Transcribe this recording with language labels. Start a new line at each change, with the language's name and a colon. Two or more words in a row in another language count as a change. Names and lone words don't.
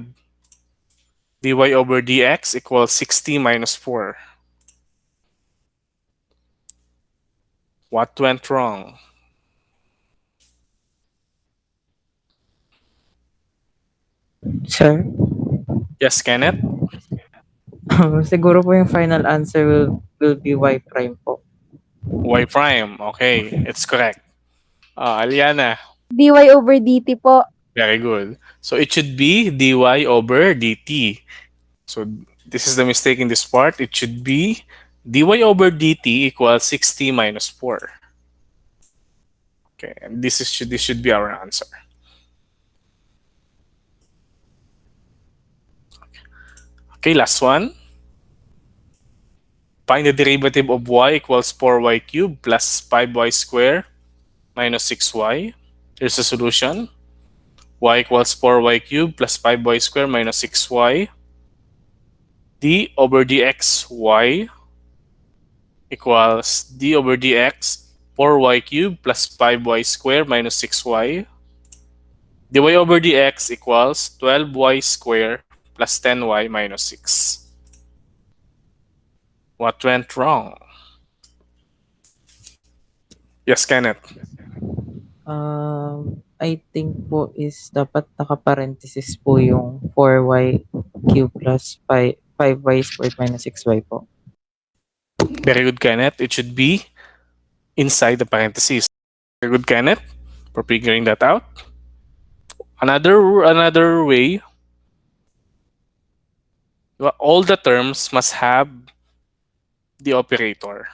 English: dy over dx equals 6t minus 4. What went wrong? Sir, Yes, Kenneth?
Filipino: siguro po yung
English: final answer will be y prime po. Y prime. Okay, it's correct. Aliana. dy over dt po. Very good. So it should be dy over dt. So this is the mistake in this part. It should be dy over dt equals 6t minus 4. Okay, and this should be our answer. Okay, last one. Find the derivative of y equals 4y cubed plus 5y squared minus 6y. Here's the solution. Y equals 4y cubed plus 5y squared minus 6y. D over dxy equals d over dx 4y cubed plus 5y squared minus 6y. dy over dx equals 12y squared plus 10y minus 6. What went wrong? Yes, Kenneth. I think po is
Filipino: dapat naka-parenthesis po yung
English: 4y cube plus 5y squared minus 6y po. Very good, Kenneth. It should be inside the parentheses. Very good, Kenneth, for figuring that out. Another way, all the terms must have the operator.